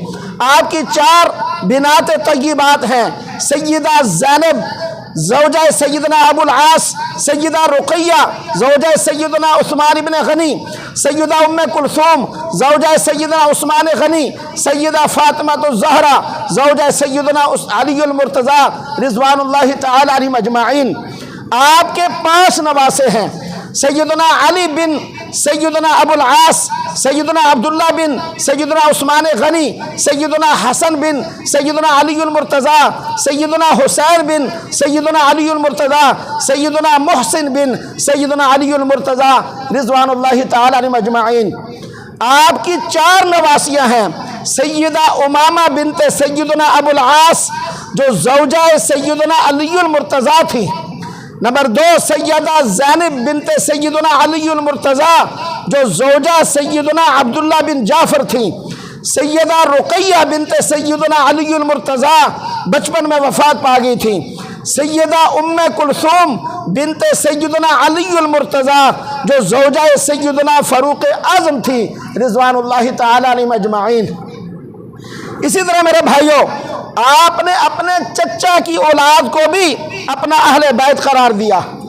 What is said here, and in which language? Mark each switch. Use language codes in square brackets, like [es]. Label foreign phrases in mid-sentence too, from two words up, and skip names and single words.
[ur] آپ کی 4 بنات طیبات ہیں، سیدہ زینب زوجہ سیدنا ابو العاص، سیدہ رقیہ زوجہ سیدنا عثمان ابن غنی، سیدہ ام کلثوم زوجہ سیدنا عثمان غنی، سیدہ فاطمہ زہرا زوجہ سیدنا علی المرتضیٰ [ar] رضوان الله تعالى عليهم أجمعين. [ur] آپ کے 5 نواسے ہیں, سیدنا علی بن سیدنا ابو العاص، سیدنا عبداللہ بن سیدنا عثمان غنی، سیدنا حسن بن سیدنا علی المرتضیٰ، سیدنا حسین بن سیدنا علی المرتضیٰ، سیدنا محسن بن سیدنا علی المرتضیٰ [ar] رضوان الله تعالى عليهم أجمعين. [ur] آپ کی 4 نواسیاں ہیں، سیدہ امامہ بنت سیدنا ابو العاص جو زوجہ سیدنا علی المرتضیٰ تھی. نمبر 2، سیدہ زینب بنت سیدنا علی المرتضیٰ جو زوجہ سیدنا عبداللہ بن جعفر تھی. سیدہ رقیہ بنت سیدنا علی المرتضیٰ بچپن میں وفات پا گئی تھی. سیدہ ام کلثوم بنت سیدنا علی المرتضیٰ جو زوجہ سیدنا فاروق اعظم تھی [ar] رضوان الله تعالى عليهم أجمعين. [ur] اسی طرح میرے بھائیو، آپ نے اپنے چچا کی اولاد کو بھی اپنا اہل بیت قرار دیا.